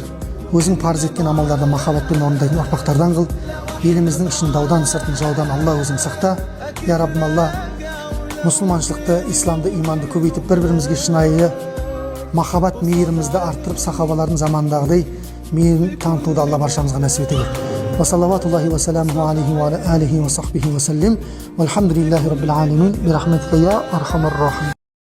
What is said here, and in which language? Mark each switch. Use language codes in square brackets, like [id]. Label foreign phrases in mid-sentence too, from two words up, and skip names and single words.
[kk] Өзің парыз еткен амалдарды махаббатпен орындайтын ұрпақтардан қыл. Еліміздің ішін даудан, сыртын жаудан Алла өзің сақта. Я Раббым, Алла мұсылманшылықты, исламды, иманды көбейтіп, бір-бірімізге шынайы махаббат мейірімізді арттырып, сахабалардың заманындағыдай мейірім танытуды Алла баршамызға нәсіп ете көр. [ar] وصلوات الله وسلامه عليه وعليه وصحبه وسلم. والحمد لله رب العالمين. برحمتك يا أرحم الراحمين.